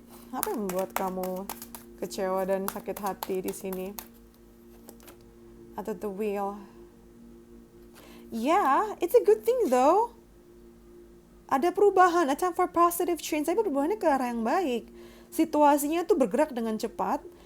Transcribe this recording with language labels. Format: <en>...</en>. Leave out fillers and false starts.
<id>Apa yang membuat kamu kecewa dan sakit hati di sini? Atau the wheel?</id> <en>Yeah, it's a good thing though.</en> <id>Ada perubahan,</id> <en>a time for positive change.</en> <id>Tapi perubahannya ke arah yang baik. Situasinya tuh bergerak dengan cepat.</id>